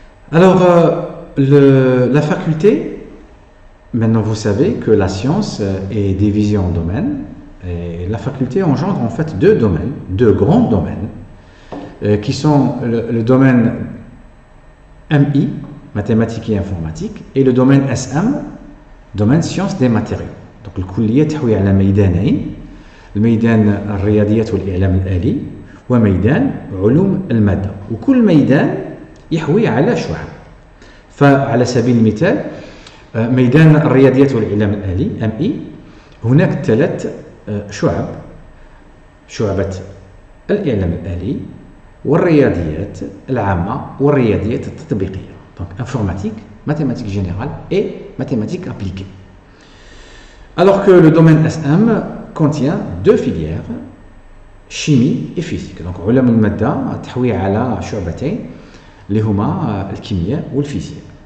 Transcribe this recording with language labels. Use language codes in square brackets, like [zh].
[fr] Alors, la faculté, maintenant vous savez que la science est divisée en domaines, et la faculté engendre en fait deux domaines, deux grands domaines, qui sont le domaine MI, mathématiques et informatique, et le domaine SM, domaine sciences des matériaux. [ar] Donc الكلية تحوي على ميدانين، الميدان الرياضيات والإعلام الآلي، وميدان علوم المادة، وكل ميدان يحوي على شعب. فعلى سبيل المثال ميدان الرياضيات والإعلام الآلي MI، هناك 3 شعب: شعبة الإعلام الآلي، والرياضيات العامة، والرياضيات التطبيقية. [fr] Donc informatique, mathématiques générales et mathématiques appliquées. Alors que le domaine SM contient 2 filières, chimie et physique. Donc [ar] علوم المادة تحوي على شعبتين، اللي هما الكيمياء والفيزياء.